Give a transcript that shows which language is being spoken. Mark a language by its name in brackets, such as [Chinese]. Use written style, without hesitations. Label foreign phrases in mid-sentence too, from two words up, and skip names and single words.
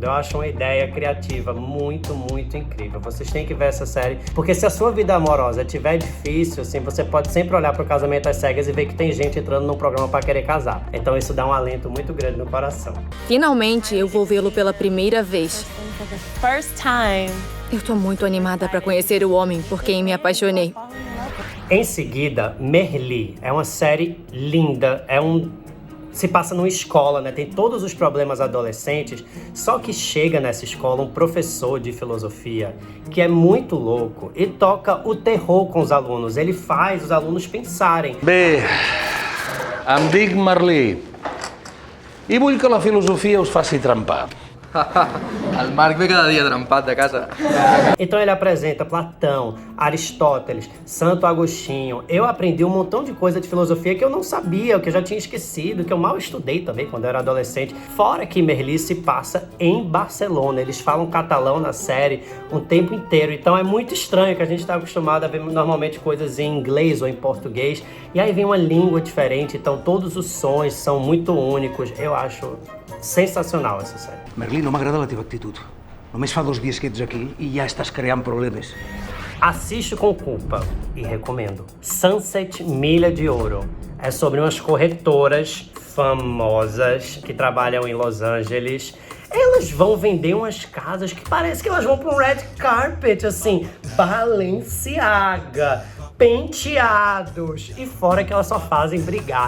[Portuguese] Eu acho uma ideia criativa muito, muito incrível. Vocês têm que ver essa série, porque se a sua vida amorosa estiver difícil, assim, você pode sempre olhar pro Casamento às Cegas e ver que tem gente entrando num programa pra querer casar. Então isso dá um alento muito grande no coração. Finalmente eu vou vê-lo pela primeira vez. [English] First time. [Portuguese] Eu tô muito animada pra conhecer o homem por quem me apaixonei. Em seguida, Merli. É uma série linda, se passa numa escola, né? Tem todos os problemas adolescentes, só que chega nessa escola um professor de filosofia que é muito louco e toca o terror com os alunos. Ele faz os alunos pensarem. [Catalan] Bé, em dic Merlí i vull que la filosofia us faci trempar. El Marc ve cada dia trempat de casa. [Portuguese] Então ele apresenta Platão, Aristóteles, Santo Agostinho. Eu aprendi um montão de coisa de filosofia que eu não sabia, que eu já tinha esquecido, que eu mal estudei também quando eu era adolescente. Fora que Merli se passa em Barcelona. Eles falam catalão na série um tempo inteiro. Então é muito estranho, que a gente está acostumado a ver normalmente coisas em inglês ou em português. E aí vem uma língua diferente, então todos os sons são muito únicos. Eu acho sensacional essa série. [Catalan] Merlí, no m'agrada la teva actitud. Només fa 2 dies que ets aqui i ja estàs creant problemes. [Portuguese] Assiste com culpa e recomendo. Sunset Milha de Ouro. É sobre umas corretoras famosas que trabalham em Los Angeles. Elas vão vender umas casas que parece que elas vão para um [English] red carpet, [Portuguese] assim, Balenciaga, penteados, e fora que elas só fazem brigar.